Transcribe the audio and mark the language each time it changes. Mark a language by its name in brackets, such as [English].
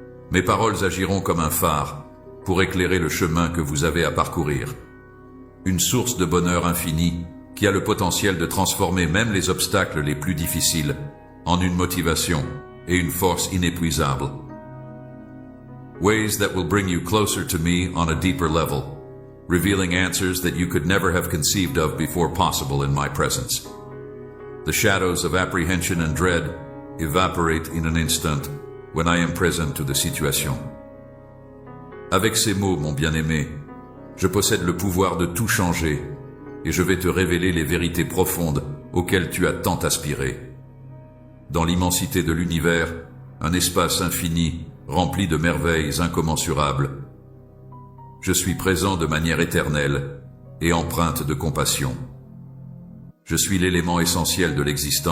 [French] Mes paroles agiront comme un phare pour éclairer le chemin que vous avez à parcourir. Une source de bonheur infini qui a le potentiel de transformer même les obstacles les plus difficiles en une motivation et une force inépuisable. [English] Ways that will bring you closer to me on a deeper level, revealing answers that you could never have conceived of before possible in my presence. The shadows of apprehension and dread evaporate in an instant when I am present to the situation. [French] Avec ces mots, mon bien-aimé, je possède le pouvoir de tout changer et je vais te révéler les vérités profondes auxquelles tu as tant aspiré. Dans l'immensité de l'univers, un espace infini rempli de merveilles incommensurables, je suis présent de manière éternelle et empreinte de compassion. Je suis l'élément essentiel de l'existence